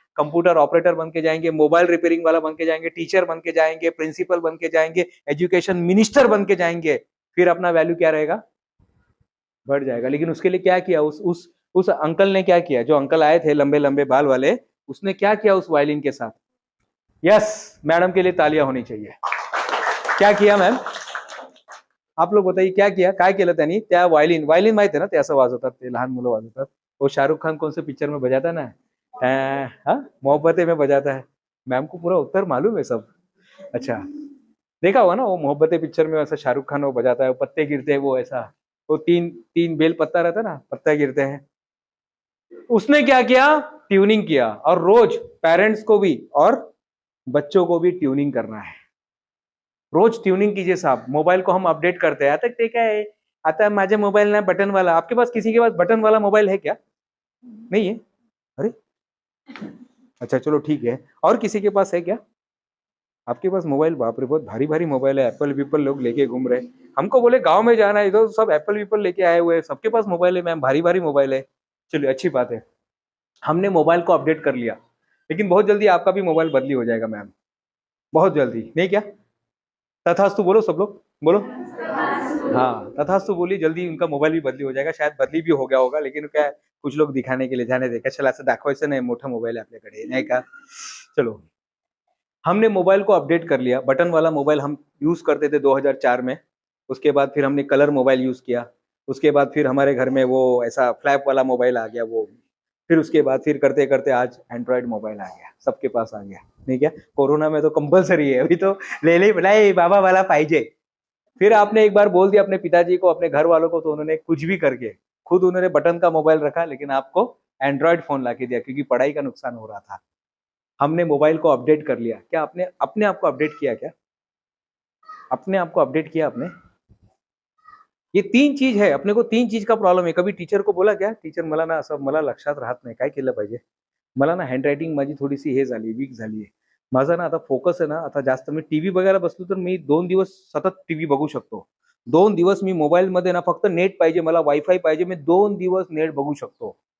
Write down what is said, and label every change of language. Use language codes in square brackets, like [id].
[hi] Computer operator बन के जाएंगे, मोबाइल रिपेयरिंग वाला बन के जाएंगे, टीचर बन के जाएंगे, प्रिंसिपल बन के जाएंगे, एजुकेशन मिनिस्टर बन के जाएंगे, फिर अपना वैल्यू क्या रहेगा, बढ़ जाएगा। लेकिन उसके लिए क्या किया, उस अंकल ने क्या किया, जो अंकल आए थे लंबे लंबे बाल वाले, उसने क्या किया उस वायलिन के साथ? यस, मैडम के लिए तालियां होनी चाहिए। क्या किया मैम? आप लोग बताइए क्या किया, [mr] काय केलं त्यांनी? त्या वायलिन माहिती आहे ना, ते असं वाजवतात, ते लहान मुलं वाजवतात। [hi] वो शाहरुख खान कौन से पिक्चर में बजाता ना, मोहब्बतें में बजाता है। मैम को पूरा उत्तर मालूम है सब। अच्छा, देखा होगा ना वो मोहब्बतें पिक्चर में, ऐसा शाहरुख खान वो बजाता है, वो पत्ते गिरते हैं, वो ऐसा, वो तीन बेल पत्ता रहता है ना, पत्ता गिरते हैं। उसने क्या किया, ट्यूनिंग किया। और रोज पेरेंट्स को भी और बच्चों को भी ट्यूनिंग करना है। रोज ट्यूनिंग कीजिए साहब। मोबाइल को हम अपडेट करते हैं, [mr] आता ते काय आता माझे मोबाइल ना बटन वाला, [hi] आपके पास किसी के पास बटन वाला मोबाइल है क्या? नहीं है? अरे अच्छा चलो ठीक है, और किसी के पास है क्या? आपके पास मोबाइल, बाप रे बहुत भारी भारी मोबाइल है, एप्पल विप्पल लोग लेके घूम रहे। हमको बोले गांव में जाना है, इधर सब एप्पल विप्पल लेके आए हुए हैं, सबके पास मोबाइल है मैम, भारी भारी मोबाइल है। चलिए अच्छी बात है, हमने मोबाइल को अपडेट कर लिया, लेकिन बहुत जल्दी आपका भी मोबाइल बदली हो जाएगा मैम, बहुत जल्दी, नहीं क्या? तथास्तु बोलो सब लोग, बोलो हाँ, तथास्तु बोली, जल्दी उनका मोबाईल भी बदली हो जाएगा। शायद बदली भी हो गया होगा, लेकिन क्या कुछ लोग दिखाने के लिए, जाने दे, [mr] कशाला असं दाखवायचं नाही मोठा मोबाईल आहे आपल्याकडे, नाही का? [hi] चलो, हमने मोबाइल को अपडेट कर लिया। बटन वाला मोबाइल हम यूज करते थे 2004 में, उसके बाद फिर हमने कलर मोबाइल यूज किया, उसके बाद फिर हमारे घर में वो ऐसा फ्लैप वाला मोबाइल आ गया वो, फिर उसके बाद फिर करते करते आज एंड्रॉइड मोबाइल आ गया, सबके पास आ गया, नहीं क्या? कोरोना में तो कंपलसरी है, अभी तो ले बोला बाबा वाला पाहिजे। फिर आपने एक बार बोल दिया अपने पिताजी को, अपने घर वालों को, तो उन्होंने कुछ भी करके खुद उन्होंने बटन का मोबाइल रखा, लेकिन आपको एंड्रॉइड फोन ला के दिया, क्योंकि पढ़ाई का नुकसान हो रहा था। हमने मोबाइल को अपडेट कर लिया। क्या आपने अपने आप को अपडेट किया? क्या अपने आप को अपडेट किया आपने? ये तीन चीज है, अपने को तीन चीज का प्रॉब्लेम आहे। कभी टीचर को बोला क्या, टीचर [mr] मला ना असं, मला लक्षात राहत नाही, काय केलं पाहिजे? मला ना हँडरायटिंग माझी थोडीशी हे झाली, वीक झाली आहे, माझा ना आता फोकस आहे ना, आता जास्त मी टीव्ही बघायला बसलो तर मी 2 दिवस सतत टीव्ही बघू शकतो, 2 दिवस मी मोबाईल मध्ये ना फक्त नेट पाहिजे मला, वायफाय पाहिजे, मी 2 दिवस नेट बघू शकतो।